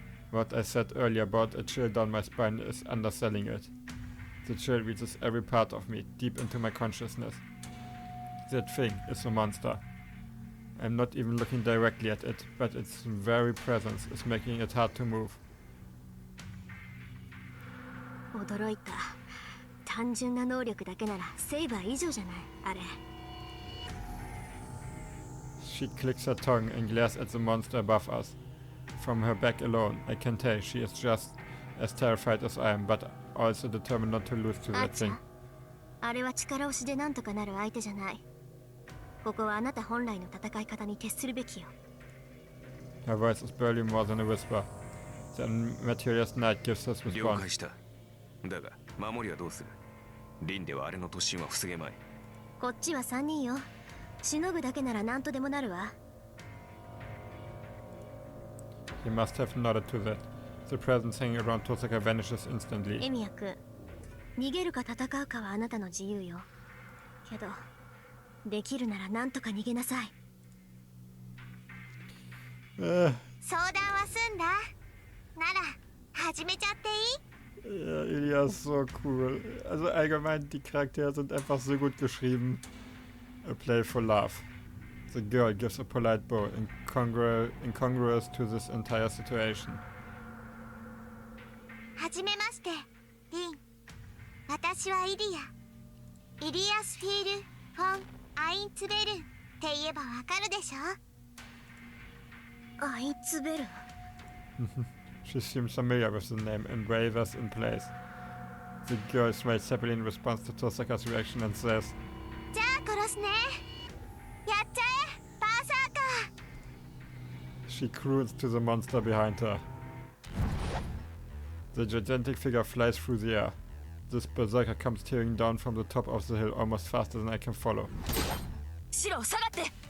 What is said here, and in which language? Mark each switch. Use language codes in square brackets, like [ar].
[en] What I said earlier about a chill down my spine is underselling it. The chill reaches every part of me, deep into my consciousness. That thing is a monster. I'm not even looking directly at it, but its very presence is making it hard to move. [ja] 驚いた。単純な能力だけならセイバー以上じゃない、あれ。 [en] She clicks her tongue and glares at the monster above us. From her back alone, I can tell she is just as terrified as I am, but also determined not to lose to that thing. [ja] あれは力押しでなんとかなる相手じゃない。ここはあなた本来の戦い方に徹するべきよ。 [en] Her voice is barely more than a whisper. The materialist knight gives us response. [ja] 了解した。だが守りはどうする？リンではあれの突進は防げまい。こっちは3人よ。しのぐだけなら何とでもなるわ。 [en] He must have nodded to that. The presence hanging around Tosaka vanishes instantly. [ja] エミヤ君、逃げるか戦うかはあなたの自由よ。けど、できるなら何とか逃げなさい。相談は済んだ。なら、始めちゃっていい？ [de] Ja, Ilya ist so cool. Also allgemein, die Charaktere sind einfach so gut geschrieben. [en] A playful laugh. The girl gives a polite bow, incongruous to this entire situation. [ja] はじめまして、リン。私はイリア。イリアス・フィール・フォン・アインツベルって言えばわかるでしょ？アインツベル。 [en] She seems familiar with the name and wavers in place. The girl smiles happily in response to Tosaka's reaction and says, [ja] じゃあ殺すね。やっちゃえ、バーサーカー。 [en] She croons to the monster behind her. The gigantic figure flies through the air. This berserker comes tearing down from the top of the hill almost faster than I can follow. [ja] シロ、下がって。